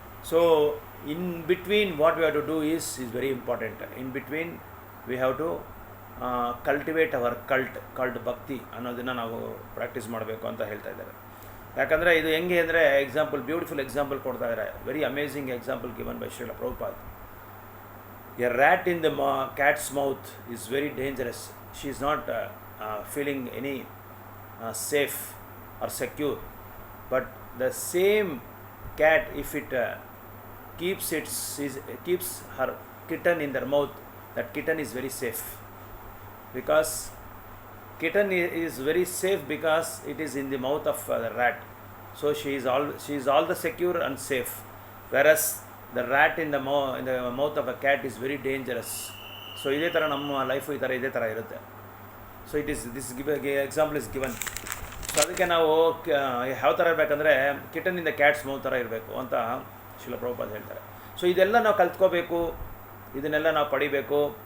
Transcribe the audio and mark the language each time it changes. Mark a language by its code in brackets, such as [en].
[en] So in between what we have to do is very important. In between we have to cultivate our cult [kn] ಭಕ್ತಿ ಅನ್ನೋದನ್ನು ನಾವು practice ಮಾಡಬೇಕು ಅಂತ ಹೇಳ್ತಾ ಇದ್ದಾರೆ. ಯಾಕಂದರೆ ಇದು ಹೆಂಗೆ ಅಂದರೆ ಎಕ್ಸಾಂಪಲ್, ಬ್ಯೂಟಿಫುಲ್ ಎಕ್ಸಾಂಪಲ್ ಕೊಡ್ತಾ ಇದ್ದಾರೆ. [en] Very amazing example given by Srila Prabhupad. A rat in the cat's mouth is very dangerous. She is not feeling any safe or secure, but the same cat, if it keeps her kitten in their mouth, that kitten is very safe, because kitten is very safe because it is in the mouth of the rat. So she is all the secure and safe, whereas the rat in the mouth of a cat is very dangerous. [kn] So ಇದೇ ಥರ ನಮ್ಮ life ಇದೇ ಥರ ಇರುತ್ತೆ. [en] So this example is given. [kn] So ಅದಕ್ಕೆ ನಾವು ಯಾವ ಥರ ಇರಬೇಕಂದ್ರೆ ಕಿಟನಿಂದ ಕ್ಯಾಟ್ಸ್ ಮೌತ್ ಥರ ಇರಬೇಕು ಅಂತ ಶ್ರೀಲ ಪ್ರಭುಪಾದ್ ಹೇಳ್ತಾರೆ. ಸೊ ಇದೆಲ್ಲ ನಾವು ಕಲ್ತ್ಕೋಬೇಕು, ಇದನ್ನೆಲ್ಲ ನಾವು ಪಡಿಬೇಕು.